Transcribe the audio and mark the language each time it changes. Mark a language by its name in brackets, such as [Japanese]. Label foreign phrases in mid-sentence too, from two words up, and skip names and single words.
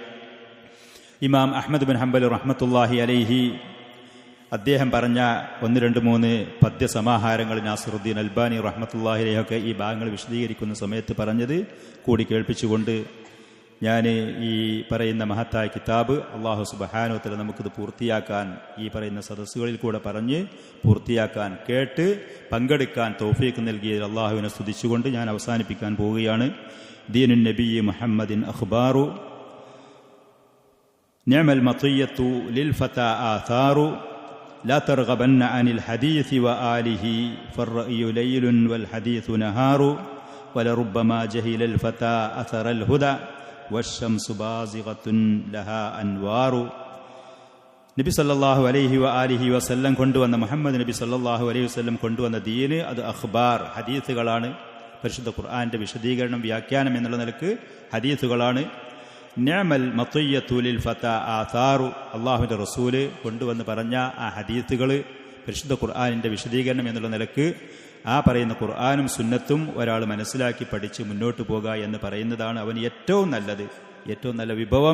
[Malayalam] ഇമാം അഹ്മദ് ബിൻ ഹംബൽ [Arabic] رحمة الله عليه [Malayalam] അദ്ദേഹം പറഞ്ഞ 1, 2, 3 പദ്യസമാഹാരങ്ങൾ നാസിറുദ്ദീൻ അൽബാനി [Arabic] رحمة الله عليه [Malayalam] ഈ ഭാഗങ്ങൾ വിശദീകരിക്കുന്ന സമയത്ത് പറഞ്ഞത് കൂടി കേൾപ്പിച്ചുകൊണ്ട് ഞാൻ ഈ പറയുന്ന മഹത്തായ കിതാബ് [Arabic] الله سبحانه وتعالى [Malayalam] നമുക്കിത് പൂർത്തിയാക്കാൻ, ഈ പറയുന്ന സദസ്സുകളിൽ കൂടെ പറഞ്ഞ് പൂർത്തിയാക്കാൻ, കേട്ട് പങ്കെടുക്കാൻ തൗഫീഖ് നൽകിയ അള്ളാഹുവിനെ സ്തുതിച്ചുകൊണ്ട് ഞാൻ അവസാനിപ്പിക്കാൻ പോവുകയാണ്. [Arabic] دين النبي محمد أخبار نعم المطية للفتى آثار لا ترغبن عن الحديث وآله فالرأي ليل والحديث نهار ولربما جهل الفتى أثر الهدى والشمس بازغة لها أنوار. [Malayalam] നബി [Arabic] صلى الله عليه وآله وسلم [Malayalam] കൊണ്ടുവന്ന മുഹമ്മദ് നബി [Arabic] صلى الله عليه وسلم [Malayalam] കൊണ്ടുവന്ന ദീന് അത് അഖ്ബാർ, ഹദീസുകളാണ്. പരിശുദ്ധ ഖുർആന്റെ വിശദീകരണം, വ്യാഖ്യാനം എന്നുള്ള നിലക്ക് ഹദീസുകളാണ്. [Arabic] نعم المطية للفتى آثار, [Malayalam] അള്ളാഹുവിന്റെ റസൂല് കൊണ്ടുവന്ന് പറഞ്ഞ ആ ഹദീസുകൾ, പരിശുദ്ധ ഖുർആനിന്റെ വിശദീകരണം എന്നുള്ള നിലക്ക് ആ പറയുന്ന ഖുർആനും സുന്നത്തും ഒരാൾ മനസ്സിലാക്കി പഠിച്ച് മുന്നോട്ട് പോകുക എന്ന് പറയുന്നതാണ് അവന് ഏറ്റവും നല്ലത്, ഏറ്റവും നല്ല വിഭവം.